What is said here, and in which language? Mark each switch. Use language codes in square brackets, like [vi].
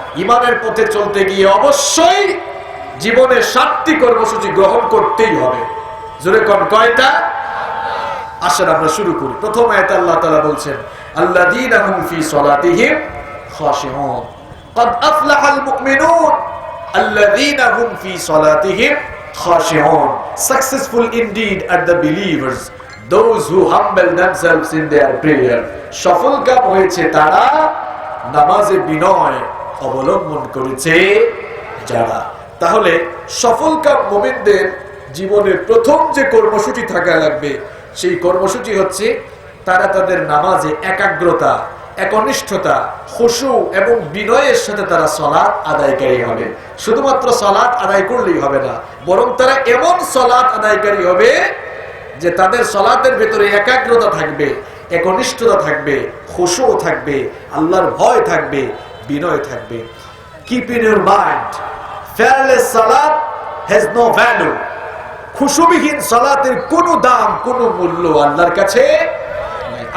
[bn] ঈমানের পথে চলতে গিয়ে অবশ্যই জীবনে 7টি কর্মসূচি গ্রহণ করতেই হবে। জোরে কোন কয়টা? আসেন আমরা শুরু করি। প্রথম আয়াতে আল্লাহ তাআলা বলছেন [ar] আল্লাযীনা হুম ফি সলাতিহিম খাশিউন, قد أفلح المؤمنون الذين هم في صلاتهم خاشعون. [en] Successful indeed are the believers, those who humble themselves in their prayer. [bn] সফলকাম হয়েছে তারা নামাজে বিনয় অবলম্বন করেছে যারা। তাহলে সফলকাম মুমিনদের জীবনের প্রথম যে কর্মসূচি থাকা লাগবে সেই কর্মসূচি হচ্ছে তারা তাদের নামাজে একাগ্রতা, একনিষ্ঠতা, খুশু এবং বিনয়ের সাথে তারা সালাত আদায়কারী হবে। শুধুমাত্র সালাত আদায় করলেই হবে না, বরং তারা এমন সালাত আদায়কারী হবে যে তাদের সালাতের ভেতরে একাগ্রতা থাকবে, একনিষ্ঠতা থাকবে, খুশু থাকবে, আল্লাহর ভয় থাকবে, বিনয় থাকবে। [en] Keep in your mind, fearless salat has no value. [bn] খুশুবিহীন সালাতের কোনো দাম, কোনো মূল্য আল্লাহর কাছে নাই।